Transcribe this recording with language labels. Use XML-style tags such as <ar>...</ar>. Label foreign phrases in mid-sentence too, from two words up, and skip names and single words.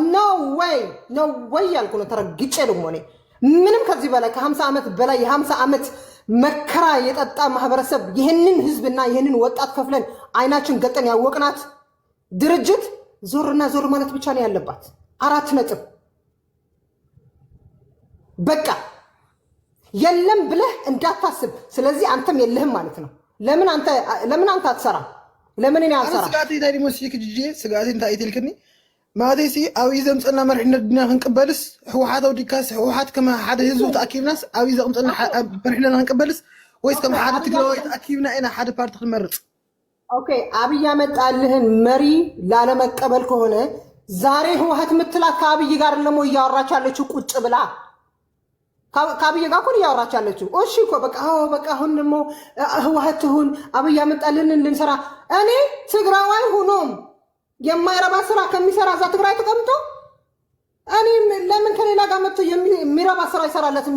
<am>ነው ወይ ያልኩ ነው። ተረግጬ ደግሞ እኔ ምንም ከዚህ በላይ ከ50 ዓመት በላይ የ50 ዓመት መከራ የጠጣ ማህበረሰብ ይሄንን ህዝብና ይሄንን ወጣት ከፍለን አይናችን ገጠን ያወቅናት ድርጅት ዞርና ዞር ማለት ብቻ ነው ያለባት። 4 ነጥብ በቃ የለም ብለህ እንዳታስብ። ስለዚህ አንተም የለህም ማለት ነው። ለምን አንተ አትሰራ? ለምን እኔ አልሰራ?</am> <ti>ስጋቴ ታዲ መስሊክ ጂጂ ስጋቴ እንታይ ይትልክኒ ማለቴ አብይ ዘምፀና መርሕነት ድና ክንቅበልስ ህወሓት ዲካስ ህወሓት ከማ ሓደ ህዝብ ተኣኪብናስ አብይ ዘምፀና መርሕነት ክንቅበልስ ወይስ ከም ሓደ ትግራዋይ ተኣኪብና ኢና ሓደ ፓርቲ ክንመርጽ?</ti> <am>ኦኬ አብይ ያመጣልህን መሪ ላለመቀበል ከሆነ ዛሬ ህወሓት ምትላት ከአብይ ጋር ለሞ እያወራች ያለችው ቁጭ ብላ ከአብይ ጋር እኮ እያወራች ያለችው። እሺ እኮ በቃ አሁን ደግሞ ህወሓት ሁን አብይ ያመጣልን ልንሰራ። እኔ ትግራዋይ ሆኖም የማይረባ ስራ ከሚሰራ እዛ ትግራይ ተቀምጦ እኔ ለምን ከሌላ ጋር መጥቶ የሚረባ ስራ ይሰራለትም?</am>